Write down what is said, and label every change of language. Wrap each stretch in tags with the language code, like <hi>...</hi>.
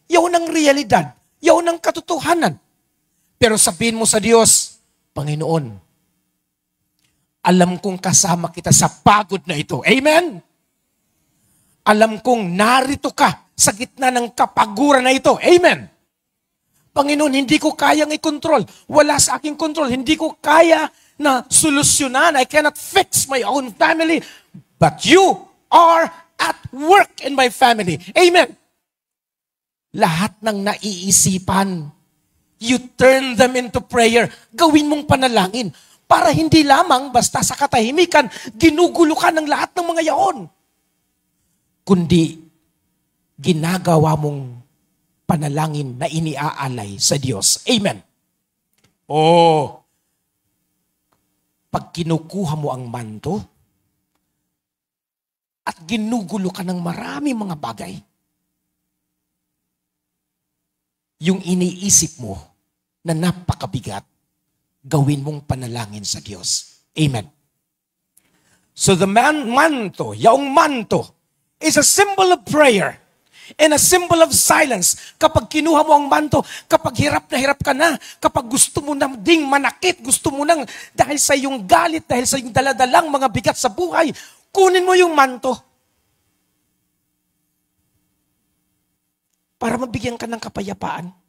<tl>Yaon ang realidad. Yaon ang katotohanan. Pero sabihin mo sa Diyos, Panginoon, alam kong kasama kita sa pagod na ito. Amen? Alam kong narito ka sa gitna ng kapaguran na ito. Amen? Panginoon, hindi ko kayang i-control. Wala sa aking control. Hindi ko kaya na solusyonan.</tl> <en>I cannot fix my own family. But you are at work in my family. Amen.</en> <tl>Lahat ng naiisipan,</tl> <en>you turn them into prayer.</en> <tl>Gawin mong panalangin para hindi lamang basta sa katahimikan, ginugulo ka ng lahat ng mga yaon. Kundi ginagawa mong panalangin na iniaalay sa Diyos. Amen. Pag kinukuha mo ang manto, at ginugulo ka ng maraming mga bagay, yung iniisip mo na napakabigat, gawin mong panalangin sa Diyos. Amen.</tl> <en>So the manto,</en> <tl>yaong manto,</tl> <en>is a symbol of prayer and a symbol of silence.</en> <tl>Kapag kinuha mo ang manto, kapag hirap na hirap ka na, kapag gusto mo na ding manakit, gusto mo nang dahil sa iyong galit, dahil sa iyong daladalang mga bigat sa buhay, kunin mo yung manto para mabigyan ka ng kapayapaan.</tl>